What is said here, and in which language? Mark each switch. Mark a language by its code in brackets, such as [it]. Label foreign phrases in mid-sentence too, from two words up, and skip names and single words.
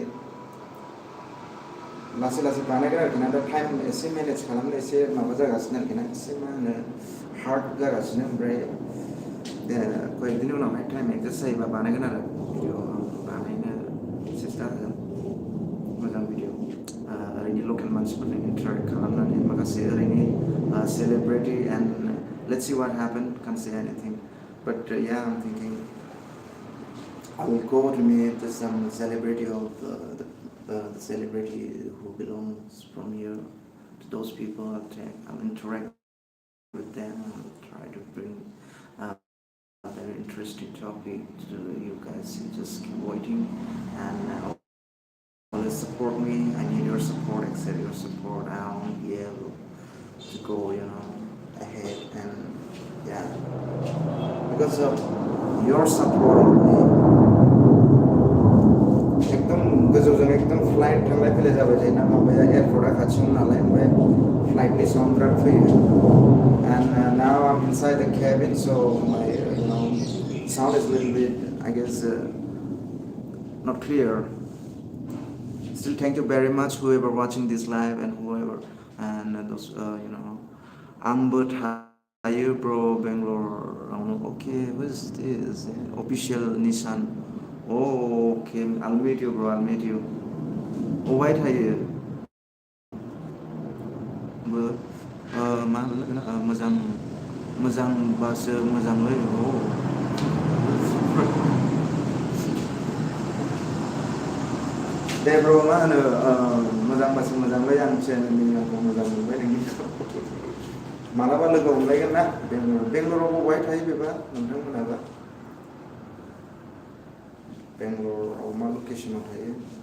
[brx] लासै बानायगोन आरोखि ना दा टाइम एसे मेनेज खालामनो एसे माबा जागासिनो आरोखि ना एसे मा होनो हार्ड जागासिनो ओमफ्राय कয়েকদিननि उनावहाय टाइम एडजास्ट जायोबा बानायगोन आरो भिडिअ बानायनो सेस्था होगोन मोजां भिडिअ ओरैनो लकेल मानसिफोरजों इन्टारेक्ट खालामनानै माखासे ओरैनो [en] celebrity and let's see what happened can't say anything but yeah I'm thinking I will go to meet some celebrity of the celebrity who belongs from here to those people. I'll interact with them and try to bring a very interesting topic to you guys. You just keep waiting and always support me. I need your support, accept your support. I won't be able to go, ahead and yeah, because of your support of me. [brx] एकदम गोजौजों एकदम फ्लाइट थांलाय फैलाय जाबाय थायोना माबाया एयारपर्टआ खाथियाव नालाय ओमफ्राय फ्लाइटनि साउन्ड बिराद फैयो [en] and now I'm inside the cabin so my sound is a little bit I guess not clear. Still thank you very much whoever watching this live and whoever and those [brx] आंबो थायो [en] bro Bangalore okay who is this official Nissan okay I'll meet you bro I'll meet you [brx] अबाय थायो मा होनो मोजांबासो मोजांलै दे ब्र मा होनो मोजांबासो मोजांलै आं चेनेलनि आंखौ मोजां मोनबाय नोंनिखौ मालाबा लोगो हमलायगोन ना बेंगलराव अबाय थायो बेबा नोंथांमोनाबा बेंगलराव मा लकेसनाव थायो